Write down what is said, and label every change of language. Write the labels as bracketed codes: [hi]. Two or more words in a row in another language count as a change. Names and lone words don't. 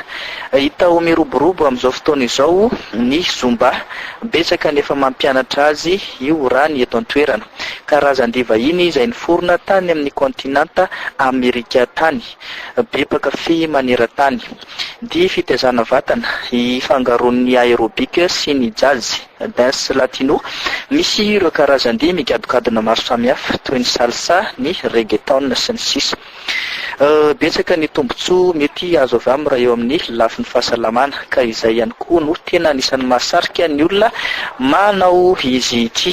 [mg] Hita ho miroborobo amin'izao fotoana izao ny zomba, betsaka nefa mampianatra azy io raha ny eto an-toerana. Karazan-dia vahiny izay niforona tany amin'ny kontinanta Amerika tany, be mpankafy maneran-tany. Dia fitaizana vatana, hifangaroan'ny aérobika sy ny jazz, [fr] dance latino. [mg] Misy ireo karazan-dia mikadokadona maro samihafa toy ny salsa, ny reggaeton sy ny sisa. Betsaka ny tombontsoa mety azo avy aminy raha eo amin'ny lafin'ny fahasalamana, ka izay ihany koa no tena anisan'ny mahasarika ny olona manao izy ity.